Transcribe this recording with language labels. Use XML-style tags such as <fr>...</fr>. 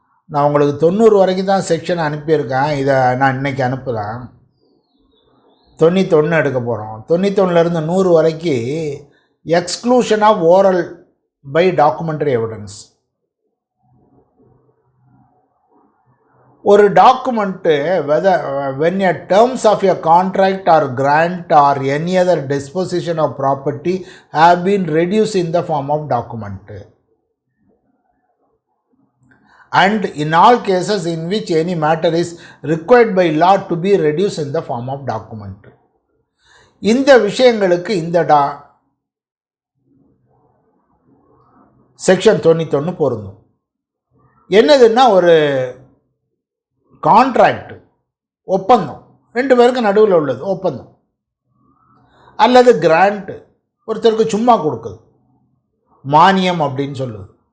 <ta>நான் உங்களுக்கு 90 வரைக்கும் தான் செக்ஷன் அனுப்பியிருக்கேன். இதை நான் இன்றைக்கி அனுப்புகிறேன். 91 எடுக்க போகிறோம். 91லேருந்து 100 வரைக்கும்</ta> <en>Exclusion of oral by documentary evidence.</en> <ta>ஒரு document</ta> <en>when a terms of a contract or grant or any other disposition of property have been reduced in the form of document, and in all cases in which any matter is required by law to be reduced in the form of document.</en> <ta>இந்த விஷயங்களுக்கு இந்த section 91 பொருந்தும். என்னதுன்னா, ஒரு contract, ஒப்பந்தம், 2 பேருக்கு நடுவில் உள்ளது ஒப்பந்தம், அல்லது கிராண்ட்டு, ஒருத்தருக்கு சும்மா கொடுக்குது, மானியம் அப்படின்னு சொல்லுது.</ta>